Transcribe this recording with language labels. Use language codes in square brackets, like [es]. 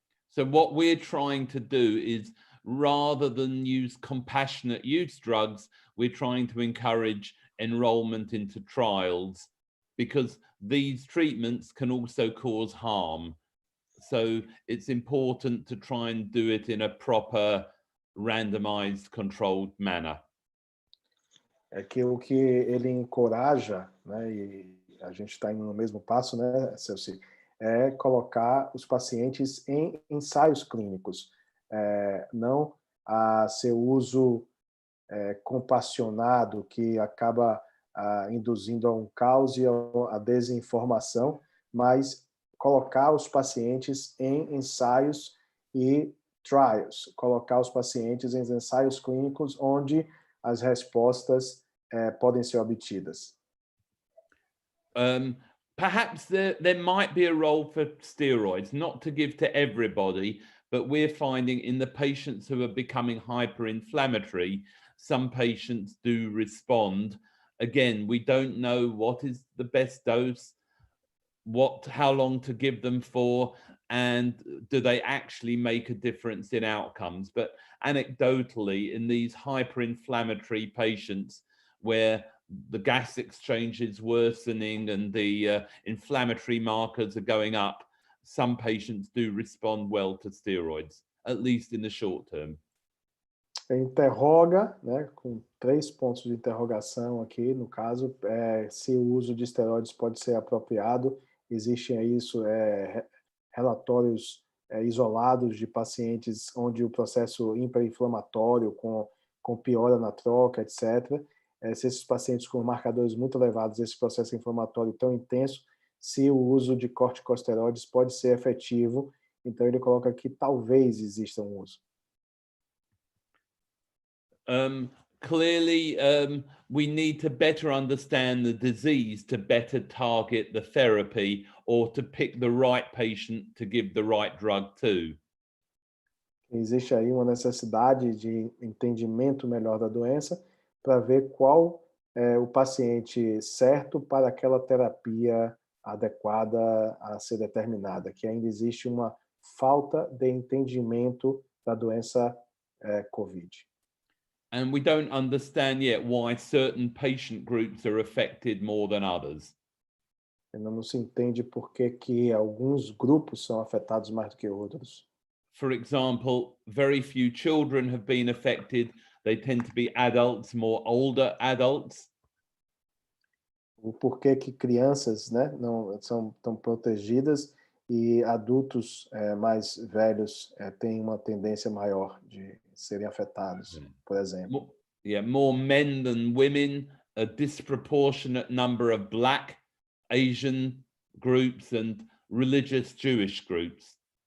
[en] So what we're trying to do is, rather than use compassionate use drugs, we're trying to encourage enrollment into trials, because these treatments can also cause harm. So it's important to try and do it in a proper, randomized, controlled manner. [pt] Que o que ele encoraja, né, e a gente está indo no mesmo passo, né, Celso, é colocar os pacientes em ensaios clínicos, não a seu uso compassionado, que acaba induzindo a um caos e a desinformação, mas colocar os pacientes em ensaios e trials, colocar os pacientes em ensaios clínicos onde as respostas podem ser obtidas. [en] Perhaps there might be a role for steroids, not to give to everybody, but we're finding in the patients who are becoming hyperinflammatory, some patients do respond again, we don't know what is the best dose, how long to give them for, and do they actually make a difference in outcomes. But anecdotally, in these hyperinflammatory patients where the gas exchange is worsening and the inflammatory markers are going up, some patients do respond well to steroids, at least in the short term. [pt] Interroga, né, com 3 pontos de interrogação aqui, no caso, se o uso de esteroides pode ser apropriado. Existem aí relatórios isolados de pacientes onde o processo hiperinflamatório com piora na troca, etc. Se esses pacientes com marcadores muito elevados, esse processo inflamatório tão intenso, se o uso de corticosteroides pode ser efetivo. Então ele coloca que talvez exista um uso. [en] Clearly, we need to better understand the disease to better target the therapy or to pick the right patient to give the right drug to. [pt] Existe aí uma necessidade de entendimento melhor da doença para ver qual é o paciente certo para aquela terapia adequada a ser determinada, que ainda existe uma falta de entendimento da doença COVID. [en] And we don't understand yet why certain patient groups are affected more than others. [pt] Ainda não se entende por que alguns grupos são afetados mais do que outros. [en] For example, very few children have been affected. They tend to be adults, more older adults. [pt] O porquê que crianças, né, não são tão protegidas e adultos mais velhos têm uma tendência maior de serem afetados, por exemplo. [en] More men than women, a disproportionate number of Black, Asian groups and religious Jewish groups.